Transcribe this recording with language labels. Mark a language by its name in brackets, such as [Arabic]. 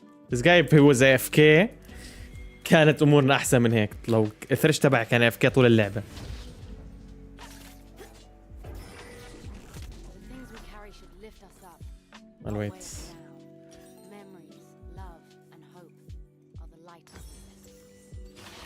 [English] This guy if he was AFK [Arabic] كانت امورنا احسن من هيك. لو الثرش تبعي كان AFK طول اللعبه. [English] The things we carry should lift us up. I'll not wait. weigh us down. Memories, love, and hope are the lightest necessities.